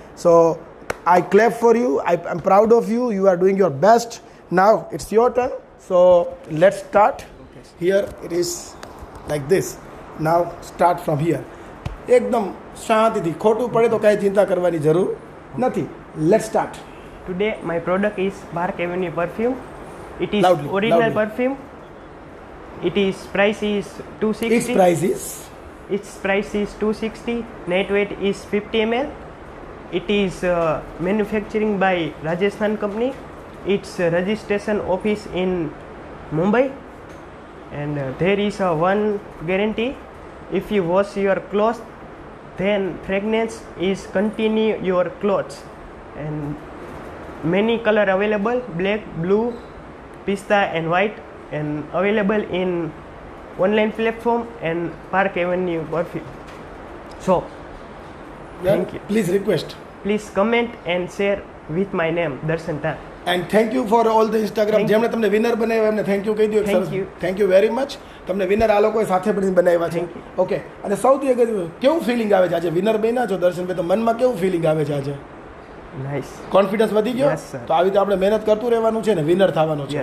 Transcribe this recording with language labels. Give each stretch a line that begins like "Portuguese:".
English: So I clap for you. I am proud of you. You are doing your best. Now it's your turn. So let's start. Here it is like this. Now start from here.
Gujarati: એકદમ શાંતિથી, ખોટું પડે તો કાંઈ ચિંતા કરવાની જરૂર નથી.
English: Let's start. Today my product is Park Avenue perfume. It is Loudly, original loudly. perfume. Its price is 260. Its price is? Its price is 260. Net weight is 50 ml. It is manufacturing by Rajasthan company. Its registration office in Mumbai, and there is a one guarantee. If you wash your clothes, then fragrance is continue your clothes. And many color available: black, blue, pista and white, and available in online platform and Park Avenue perfume. So thank you. Please request. Please comment and share with my name, Darshan Tan. And thank you for all the Instagram. Thank you.
Gujarati: જેમણે તમને winner બનાવ્યા એમને thank you કહી દો.
English: Thank you. Thank you very much.
Gujarati: તમને winner આ લોકોએ સાથે પણ બનાવ્યા છે.
English: Thank you. Okay.
Gujarati: અને સૌથી અગત્યનું, કેવું ફિલિંગ આવે છે આજે વિનર બન્યા છો દર્શનભાઈ? તો મનમાં કેવું ફિલિંગ આવે છે આજે?
English: Nice.
Gujarati: કોન્ફિડન્સ વધી ગયો?
English: Yes, sir.
Gujarati: તો આવી રીતે આપણે મહેનત કરતું રહેવાનું છે ને વિનર થવાનું છે.